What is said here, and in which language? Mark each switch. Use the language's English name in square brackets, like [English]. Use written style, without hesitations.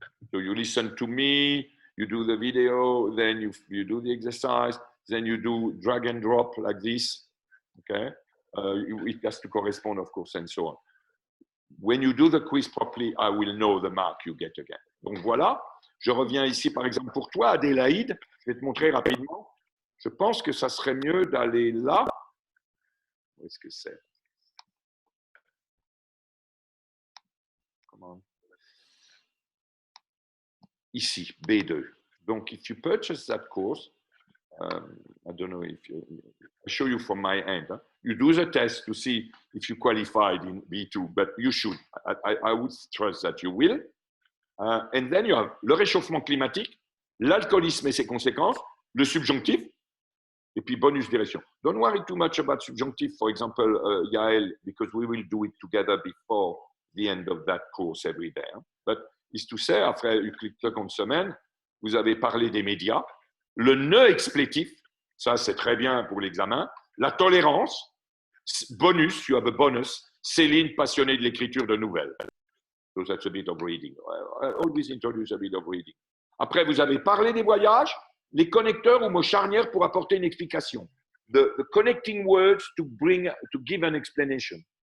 [English] So you listen to me, you do the video, then you do the exercise, then you do drag and drop like this. Okay? It has to correspond, of course, and so on. when you do the quiz properly, I will know the mark you get again. [French] Donc voilà, je reviens ici par exemple pour toi, Adélaïde, je vais te montrer rapidement. Je pense que ça serait mieux d'aller là. Où est-ce que c'est? Comment? Ici, B2. [English] Donc, if you purchase that course, I don't know if I show you from my end. Huh? You do the test to see if you qualified in B2, but you should. I would trust that you will. And then you have [French] le réchauffement climatique, l'alcoolisme et ses conséquences, le subjonctif, et puis bonus direction. [English] Don't worry too much about subjonctif, for example, Yael, because we will do it together before the end of that course every day. Hein? But is to say, [French] après une seconde semaine, vous avez parlé des médias, le nœud explétif, ça c'est très bien pour l'examen, la tolérance, bonus, [English] you have a bonus, [French] Céline, passionnée de l'écriture de nouvelles. [English] So that's a bit of reading. I always introduce a bit of reading. [French] Après, vous avez parlé des voyages, les connecteurs ou mots charnières pour apporter une explication. [English] The connecting words to give an explanation.